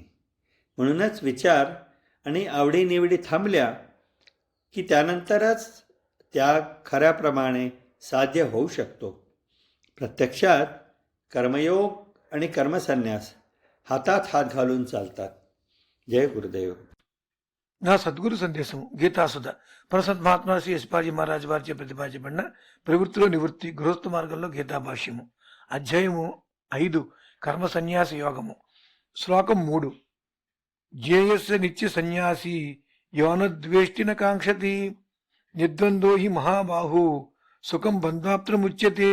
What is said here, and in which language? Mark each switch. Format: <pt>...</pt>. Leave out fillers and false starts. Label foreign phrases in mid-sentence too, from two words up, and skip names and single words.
<mr>म्हणूनच विचार आणि आवडीनिवडी थांबल्या की त्यानंतरच त्याग खऱ्याप्रमाणे साध्य होऊ शकतो. प्रत्यक्षात कर्मयोग आणि कर्मसन्यास हातात हात घालून चालतात. जय गुरुदेव.</mr> <te>నా సద్గురు సందేశం గీతాసుధ ప్రసత్ మహాత్మా శ్రీ యశ్పాజీ మహారాజ్ వారిచే ప్రతిపాదించబడిన ప్రవృత్తిలో నివృత్తి గృహస్థ మార్గంలో గీతాభాష్యము అధ్యాయము 5 కర్మ సన్యాస యోగము శ్లోకం 3</te> <sa>ज्ञेयस्य नित्य सन्यासि योनद्वेष्टिन काङ्क्षति निर्द्वन्दो हि महाबाहु सुखं बन्धाप्तमुच्यते.</sa>